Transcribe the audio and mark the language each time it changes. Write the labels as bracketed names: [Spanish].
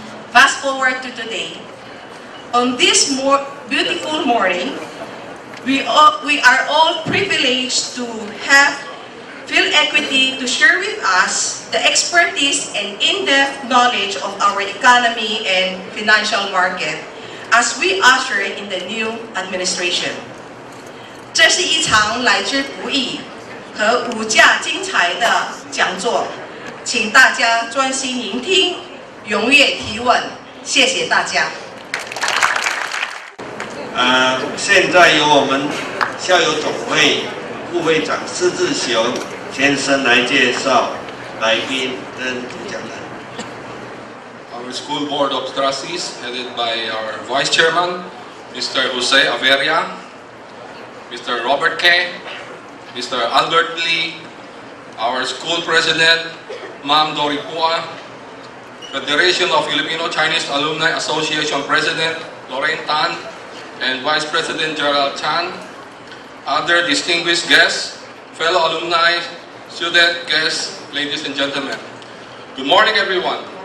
[English] Fast forward to today. On this beautiful morning, we are all privileged to have Phil Equity to share with us the expertise and in-depth knowledge of our economy and financial market as we usher in the new administration. [Chinese] 这是一场来之不易和无价精彩的讲座，请大家专心聆听，踊跃提问，谢谢大家。现在由我们校友总会副会长施志雄先生来介绍来宾跟主讲人。 [English] Our school board of trustees, headed by our vice chairman, Mr. Jose Averia, Mr. Robert K., Mr. Albert Lee, our school president, Ma'am Dory Pua, Federation of Filipino-Chinese Alumni Association President Lorraine Tan, and Vice President Gerald Chan, other distinguished guests, fellow alumni, student guests, ladies and gentlemen. Good morning, everyone.